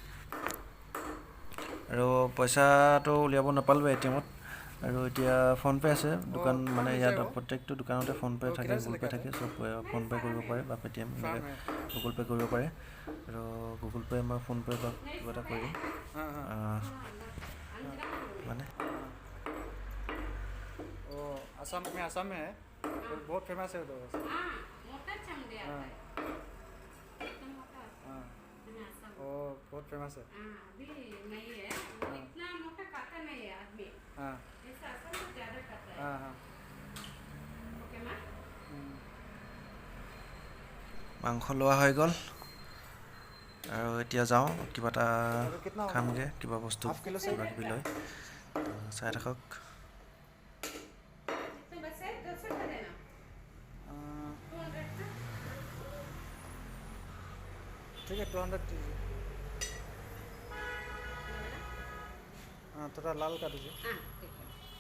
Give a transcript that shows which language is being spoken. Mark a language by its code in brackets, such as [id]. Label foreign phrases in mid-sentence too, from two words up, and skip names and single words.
[as] আৰু পইচাটো উলিয়াব নাপালোঁ এটিএমত। আৰু এতিয়া ফোনপে' আছে দোকান, মানে ইয়াত প্ৰত্যেকটো দোকানতে ফোনপে' থাকে, গুগল পে' থাকে। চব ফোনপে' কৰিব পাৰে বা পে'টিএম এনেকৈ গুগল পে' কৰিব পাৰে। আৰু গুগল পে' মই ফোনপে' বা কিবা এটা কৰিম, মানে [hi] असम में, असम में है तो बहुत फेमस है उधर। हाँ हाँ, वो बहुत फेमस है। अभी नहीं है, इतना मोटा खाता नहीं है आदमी। हाँ ऐसा असम में ज़्यादा खाता है। हाँ हाँ। ओके माँ। [as] মাংস লোৱা হৈ গ'ল আৰু এতিয়া যাওঁ কিবা এটা খামগৈ, কিবা বস্তু কিবা কিবি লৈ। চাই থাকক। [hi] तो बस है 10 का देना। 200 का। ठीक है 200 दीजिए। थोड़ा लाल कर दीजिए। हाँ ठीक है।